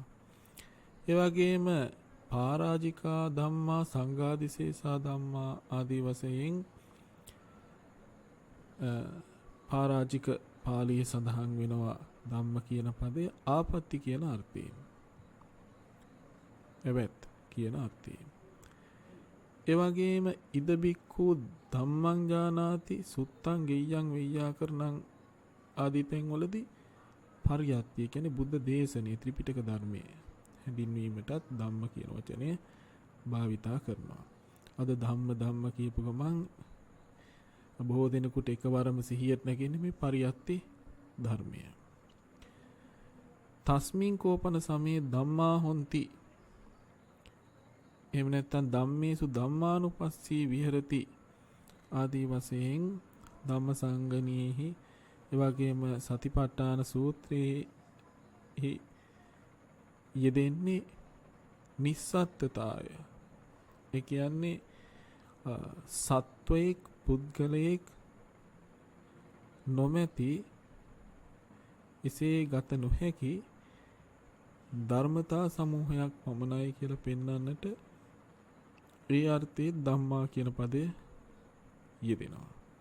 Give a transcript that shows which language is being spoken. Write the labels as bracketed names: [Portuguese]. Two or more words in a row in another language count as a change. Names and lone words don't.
[Sinhala] ඒ වගේම [Pali] පරාජිකා ධම්මා, සංඝාදිශේෂා ධම්මා [Sinhala] ආදී වශයෙන් පරාජික පාළියේ සඳහන් වෙනවා ධම්ම කියන පදය ආපත්‍ති කියන අර්ථයෙන්. එවෙත් කියන අර්ථයෙන්. ඒ වගේම [Pali] ඉද බික්ඛු ධම්මං ජානාති සුත්තං ගෙය්‍යං වෙය්‍යාකරණං [Sinhala] ආදී තැන්වලදී පරියත්තිය කියන්නේ බුද්ධ දේශනේ ත්‍රිපිටක ධර්මයේ හැඳින්වීමටත් ධම්ම කියන වචනය භාවිතා කරනවා. අද ධම්ම කියපු ගමන් බොහෝ දෙනෙකුට එකවරම සිහියට නැගෙන්නේ මේ පරියත්ති ධර්මය. [Pali] තස්මින් කෝපන සමේ ධම්මා හොಂತಿ. [Sinhala] එහෙම නැත්නම් [Pali] ධම්මේසු ධම්මානුපස්සී විහෙරති [Sinhala] ආදී වශයෙන් ධම්මසංගණීහි එවැගේම සතිපට්ඨාන සූත්‍රයේ යෙදෙන්නේ නිස්සත්ත්වතාවය. ඒ කියන්නේ සත්වයෙක් පුද්ගලයෙක් නොමැති එසේ ගත නොහැකි ධර්මතා සමූහයක් පමණයි කියලා පෙන්වන්නට ඒ අර්ථයේ ධම්මා කියන පදය යෙදෙනවා.